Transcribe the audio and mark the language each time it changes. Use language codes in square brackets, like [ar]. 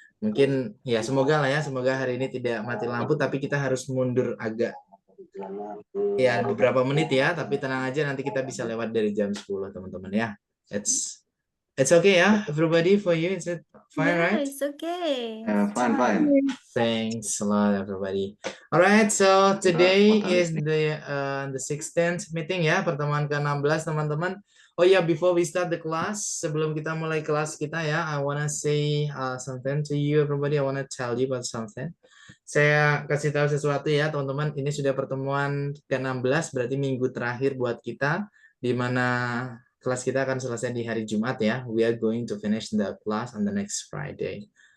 [id] Mungkin ya semoga lah ya, semoga hari ini tidak mati lampu tapi kita harus mundur agak ya beberapa menit ya, tapi tenang aja nanti kita bisa lewat dari jam 10 teman-teman ya. [en] It's okay ya, everybody for you. Is it fine, Yeah, right? it's okay. Fine. Thanks a lot, everybody. Alright, so today is the 16th meeting ya, [id] pertemuan ke-16 teman-teman. [en] Oh ya, before we start the class, [id] sebelum kita mulai kelas kita ya, [en] I wanna say something to you, everybody. I wanna tell you about something. [id] Saya kasih tahu sesuatu ya, teman-teman. Ini sudah pertemuan ke-16, berarti minggu terakhir buat kita, di mana kelas kita akan selesai di hari Jumat ya. [en] We are going to finish the class on the next Friday.